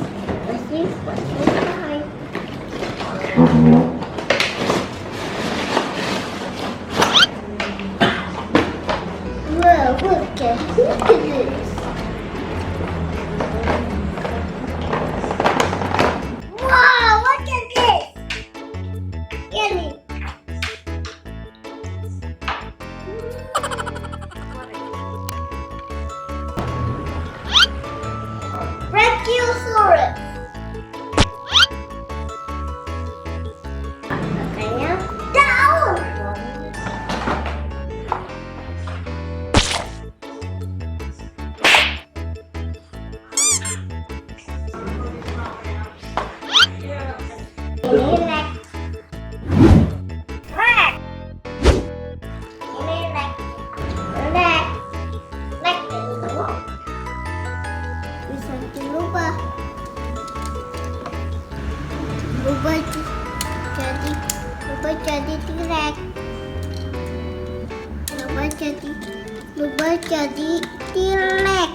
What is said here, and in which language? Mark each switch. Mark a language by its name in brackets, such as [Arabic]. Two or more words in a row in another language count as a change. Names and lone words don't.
[English] Let's see what's inside. Whoa, look at this. Wow, look at this. Yummy. Brachiosaurus. [Indonesian] Makanya daun. Ini leg. Leg. Ini leg. Leg. Leg itu bisa dirubah. Berubah jadi T-Rex. Berubah jadi T-Rex.